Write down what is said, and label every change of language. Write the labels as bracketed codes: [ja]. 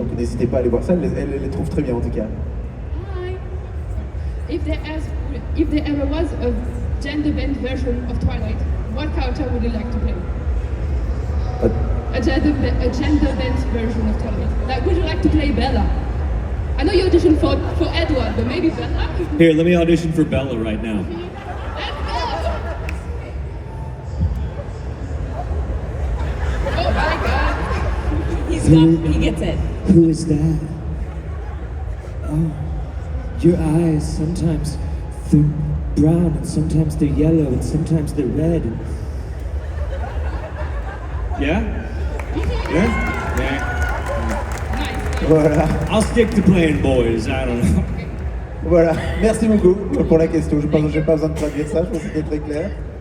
[fr] Donc n'hésitez pas à aller voir ça, elle les trouve très bien en tout cas. [en] Hi. If there ever was a gender-bent version of Twilight, what character would you like to play? A gender-bent version of Twilight. Like, would you like to play Bella? I know you auditioned for Edward, but maybe Bella? Here, let me audition for Bella right now. Oh my God. He gets it. Who is that? Oh, your eyes, sometimes they're brown and sometimes they're yellow and sometimes they're red. Yeah? Yeah? [fr] Voilà. [en] I'll stick to playing boys, I don't know. [fr] Voilà, merci beaucoup pour la question. Je pense que j'ai pas besoin de traduire ça, je pense que c'était très clair.